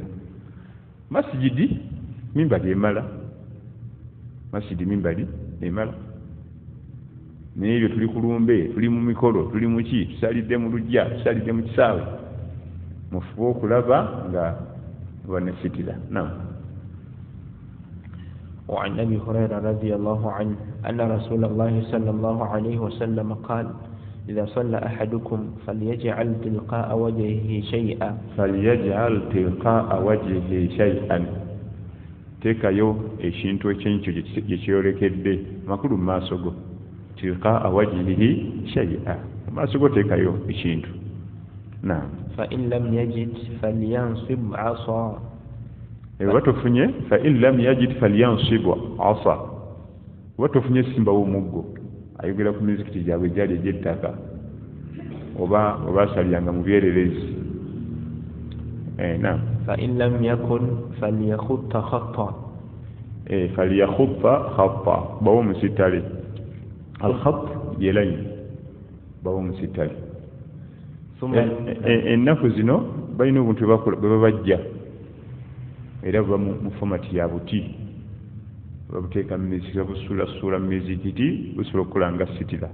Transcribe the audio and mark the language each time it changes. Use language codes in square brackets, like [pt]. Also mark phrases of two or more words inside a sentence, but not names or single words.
[lg] Masijidi mimbali emala, masijidi mimbali emala, naye ebyo tuli ku lumbe, tuli mu mikolo, tuli mu ki, tusalidde mu lujja, tusalidde mu kisaawe, mufube okulaba nga oba ne sitira. Naam. [ar] وعن أبي هريرة رضي الله عنه أن رسول الله صلى الله عليه وسلم قال إذا صلى أحدكم فليجعل تلقاء وجهه شيئا [lg] teekayo ekintu ekyenkyo gye kyolekedde makulu mu maaso go. [ar] تلقاء وجهه شيئا, [lg] mu maaso go teekayo ekintu. Naam. [ar] فإن لم يجد فلينصب عصا. [lg] Watofunye [ar] فإن لم يجد فلينصب عصا, [lg] watofunye simba w'omuggo. Ayogera ku mizikiti gyabwe gyali egy'ettaka oba asaliranga mu byererezi. Naam. [ar] فإن لم يكن فليخط خطا. فليخط خطا [lg] bawo musitale. Al-khat yelayini bawo musitale. Ennaku zino balina obuntu bwe babajja era buba mu fomati ya buti, babuteeka mu mizikiti, babusuulasuula mu mizikiti, busobola okukola nga sitira.